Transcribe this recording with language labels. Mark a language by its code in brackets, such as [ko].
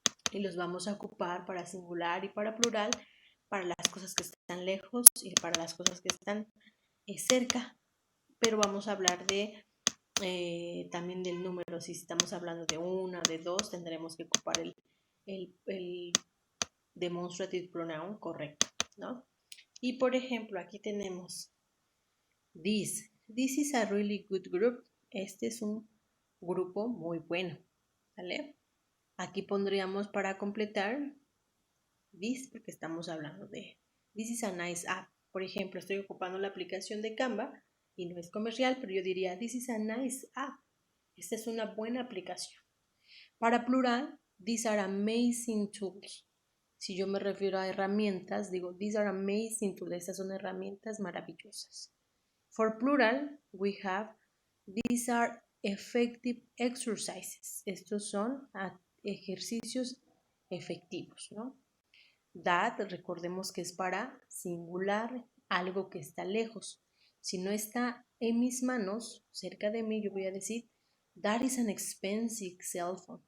[es] Y los vamos a ocupar para singular y para plural, para las cosas que están lejos y para las cosas que están cerca, pero vamos a hablar de también del número. Si estamos hablando de 1, de 2, tendremos que ocupar el demonstrative pronoun correcto, ¿no? Y por ejemplo, aquí tenemos [en] This is a really good group. [es] Este es un grupo muy bueno, ¿vale? Aquí pondríamos para completar this porque estamos hablando de this is a nice app. Por ejemplo, estoy ocupando la aplicación de Canva y no es comercial, pero yo diría this is a nice app. Esta es una buena aplicación. [en] Para plural, these are amazing tools. [es] Si yo me refiero a herramientas, digo these are amazing tools. Estas son herramientas maravillosas. [en] For plural, we have these are effective exercises. [es] Estos son ejercicios efectivos, ¿no? That, recordemos que es para singular, algo que está lejos. Si no está en mis manos, cerca de mí, yo voy a decir, that is an expensive cell phone.